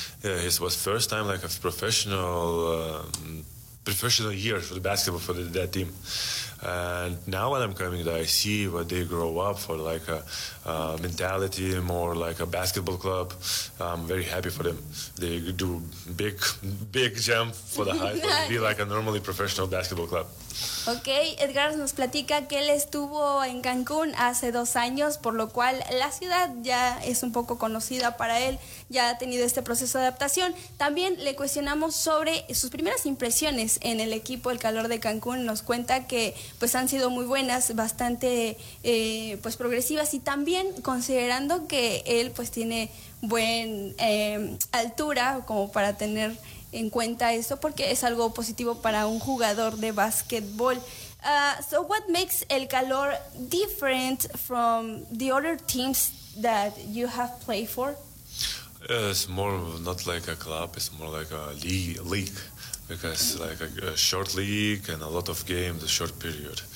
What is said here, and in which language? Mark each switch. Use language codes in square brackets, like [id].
[en] Yeah, it was first time like a professional year for the basketball for that team. And now when I'm coming, I see what they grow up for, like a mentality, more like a basketball club. I'm very happy for them. They do big jump for the height, but be like a normally professional basketball club. [es] Okay, Edgar nos platica que él estuvo en Cancún hace 2 años, por lo cual la ciudad ya es un poco conocida para él, ya ha tenido este proceso de adaptación. También le cuestionamos sobre sus primeras impresiones en el equipo El Calor de Cancún. Nos cuenta que pues han sido muy buenas, bastante pues progresivas, y también considerando que él pues tiene buen altura como para tener en cuenta eso, porque es algo positivo para un jugador de basketball. [en] So what makes El Calor different from the other teams that you have played for? It's more not like a club, it's more like a league. Because like a short league and a lot of games, a short period.